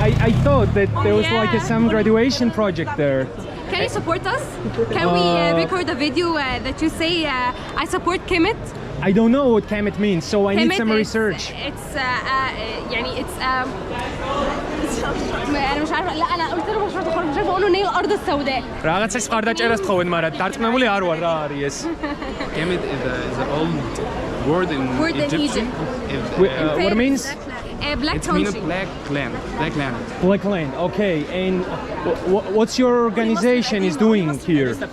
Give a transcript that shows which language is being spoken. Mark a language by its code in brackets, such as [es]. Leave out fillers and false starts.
[en] I thought that there was yeah. like some graduation project there. Can you support us? Can we record a video that you say I support Kemet? I don't know what Kemet means, so I need some research. It's [ar] يعني it's أنا مش عارفة. لا أنا قلت له مشروع تخرج مش عارفة أقول له إن هي الأرض السوداء. [ka] რაღაცა სყარდაჭერას თხოვენ, მაგრამ დარწმუნებული არ ვარ რა არის ეს. [en] Kemet is an old word in Egyptian. What it means? Black It means country. black land. Black land. Black land. Okay. And what's your organization is doing here?